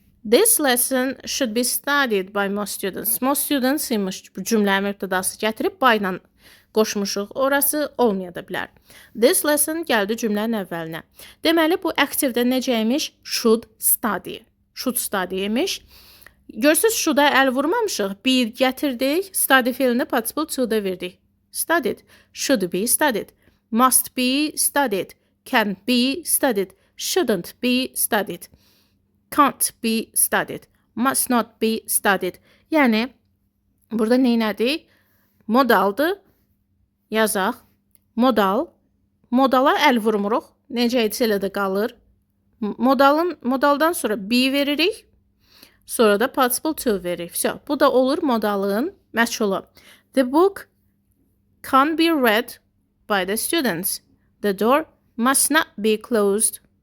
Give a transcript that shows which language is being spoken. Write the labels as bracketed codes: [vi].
[en] This lesson should be studied by most students. [az] Most students imiş bu cümlənin mübtədası gətirib by ilə qoşmuşuq. Orası olmaya da bilər. This lesson gəldi cümlənin əvvəlinə. Deməli, bu aktivdə necə imiş? Should study. Should study imiş. Görürsünüz, should-a əl vurmamışıq. Be gətirdik. Study feilini participle to-da verdik. Studied. [en] Should be studied. Must be studied. Can be studied. Shouldn't be studied. Can't be studied. [az] Must not be studied. Yəni, burada neynədik? Modaldır. Yazaq. Modal. Modala əl vurmuruq. Necə etsə elə də qalır. Modaldan sonra be veririk. Sonra da participle to veririk. Bu da olur modalın məchulu. [en] The book can be read by the students. The door must not be closed.